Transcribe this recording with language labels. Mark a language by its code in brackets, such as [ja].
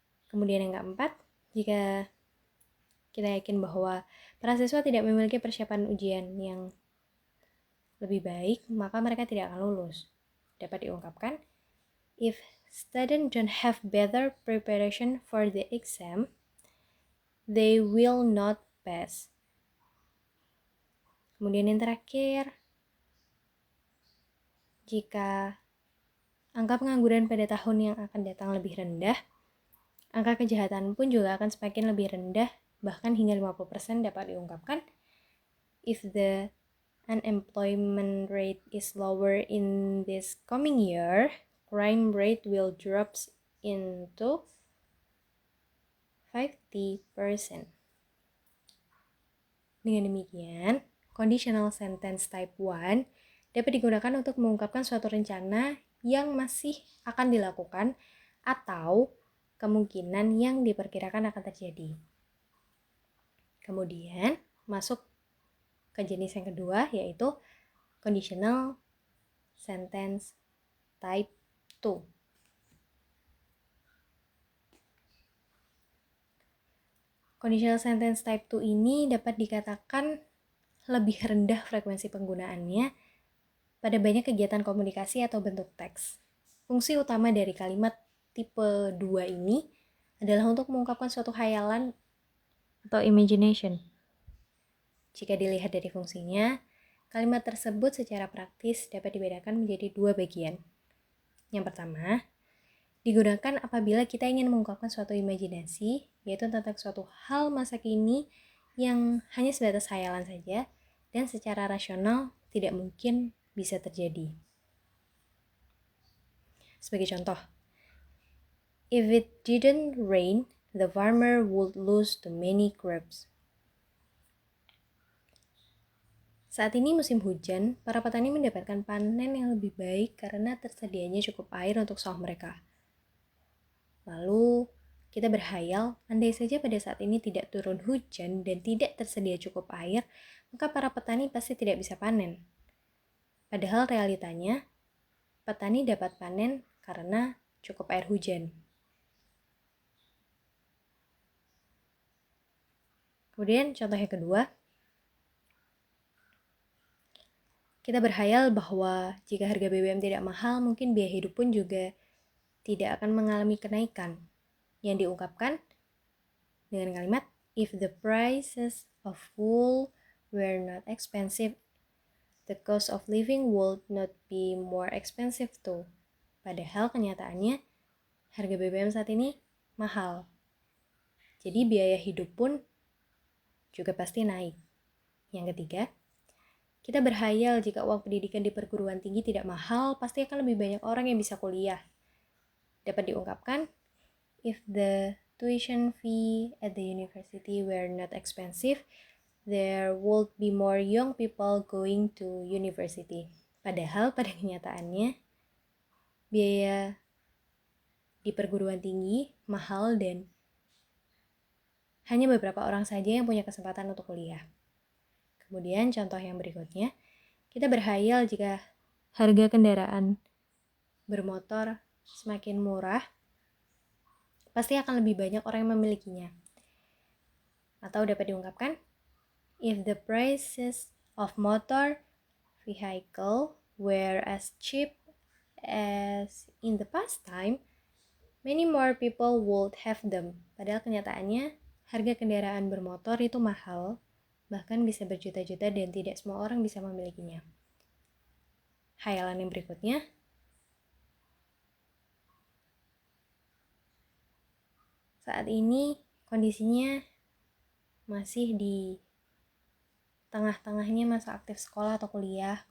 [id] Kemudian yang keempat, jika kita yakin bahwa para siswa tidak memiliki persiapan ujian yang lebih baik, maka mereka tidak akan lulus. Dapat diungkapkan, [en] if students don't have better preparation for the exam, they will not pass. [id] Kemudian yang terakhir, jika angka pengangguran pada tahun yang akan datang lebih rendah, angka kejahatan pun juga akan semakin lebih rendah, bahkan hingga 50%. Dapat diungkapkan, [en] if the unemployment rate is lower in this coming year, crime rate will drop into 50%. [id] Dengan demikian, conditional sentence type 1 dapat digunakan untuk mengungkapkan suatu rencana yang masih akan dilakukan atau kemungkinan yang diperkirakan akan terjadi. Kemudian, masuk ke jenis yang kedua, yaitu [en] conditional sentence type 2. [id] Conditional sentence type 2 ini dapat dikatakan lebih rendah frekuensi penggunaannya pada banyak kegiatan komunikasi atau bentuk teks. Fungsi utama dari kalimat tipe 2 ini adalah untuk mengungkapkan suatu khayalan atau imagination. Jika dilihat dari fungsinya, kalimat tersebut secara praktis dapat dibedakan menjadi 2 bagian. Yang pertama, digunakan apabila kita ingin mengungkapkan suatu imajinasi, yaitu tentang suatu hal masa kini yang hanya sebatas khayalan saja dan secara rasional tidak mungkin bisa terjadi. Sebagai contoh, [en] if it didn't rain, the farmer would lose too many crops. [id] Saat ini musim hujan, para petani mendapatkan panen yang lebih baik karena tersedianya cukup air untuk sawah mereka. Lalu, kita berhayal, andai saja pada saat ini tidak turun hujan dan tidak tersedia cukup air, maka para petani pasti tidak bisa panen. Padahal realitanya, petani dapat panen karena cukup air hujan. Kemudian contoh yang kedua, kita berhayal bahwa jika harga BBM tidak mahal, mungkin biaya hidup pun juga tidak akan mengalami kenaikan. Yang diungkapkan dengan kalimat, [en] if the prices of wool were not expensive, the cost of living would not be more expensive too. [id] Padahal kenyataannya, harga BBM saat ini mahal. Jadi biaya hidup pun juga pasti naik. Yang ketiga, kita berhayal jika uang pendidikan di perguruan tinggi tidak mahal, pasti akan lebih banyak orang yang bisa kuliah. Dapat diungkapkan, [en] if the tuition fee at the university were not expensive, there would be more young people going to university. [id] Padahal pada kenyataannya, biaya di perguruan tinggi mahal dan hanya beberapa orang saja yang punya kesempatan untuk kuliah. Kemudian contoh yang berikutnya, kita berhayal jika harga kendaraan bermotor semakin murah, pasti akan lebih banyak orang yang memilikinya. Atau dapat diungkapkan, [en] if the prices of motor vehicle were as cheap as in the past time, many more people would have them. [id] Padahal kenyataannya, harga kendaraan bermotor itu mahal, bahkan bisa berjuta-juta dan tidak semua orang bisa memilikinya. Khayalan yang berikutnya, saat ini kondisinya masih di tengah-tengahnya masa aktif sekolah atau kuliah.